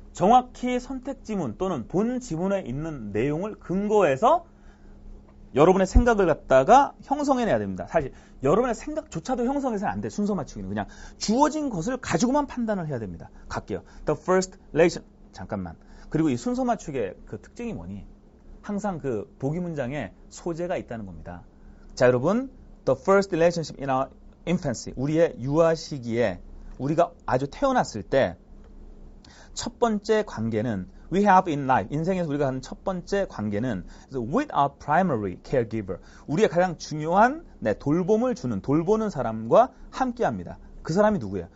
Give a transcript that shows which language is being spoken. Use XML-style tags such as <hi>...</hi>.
<ko>정확히 선택 지문 또는 본 지문에 있는 내용을 근거해서 여러분의 생각을 갖다가 형성해내야 됩니다. 사실 여러분의 생각조차도 형성해서는 안 돼. 순서 맞추기는 그냥 주어진 것을 가지고만 판단을 해야 됩니다. 갈게요.</ko> <en>The first relation.</en> <ko>잠깐만. 그리고 이 순서 맞추기의 그 특징이 뭐니? 항상 그 보기 문장에 소재가 있다는 겁니다. 자, 여러분.</ko> <en>The first relationship in our infancy.</en> <ko>우리의 유아 시기에 우리가 아주 태어났을 때 첫 번째 관계는</ko> <en>we have in life.</en> <ko>인생에서 우리가 하는 첫 번째 관계는</ko> <en>with our primary caregiver.</en> <ko>우리의 가장 중요한 돌봄을 주는, 돌보는 사람과 함께합니다. 그 사람이 누구예요?</ko>